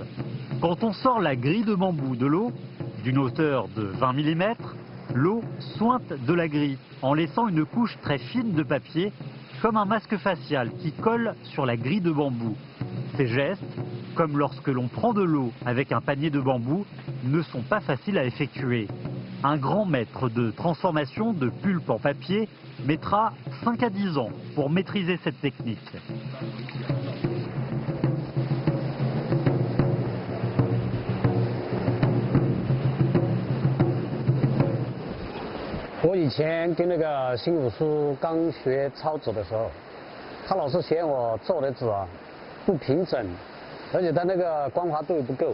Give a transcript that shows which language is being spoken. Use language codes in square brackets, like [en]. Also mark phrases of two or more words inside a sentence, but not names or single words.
[fr] Quand on sort la grille de bambou de l'eau, d'une hauteur de 20 mm, l'eau sointe de la grille en laissant une couche très fine de papier comme un masque facial qui colle sur la grille de bambou. Ces gestes, comme lorsque l'on prend de l'eau avec un panier de bambou, ne sont pas faciles à effectuer. Un grand maître de transformation de pulpe en papier mettra 5 à 10 ans pour maîtriser cette technique. [zh] 我以前跟那个新武叔刚学抄纸的时候，他老是嫌我做的纸啊不平整，而且它那个光滑度也不够。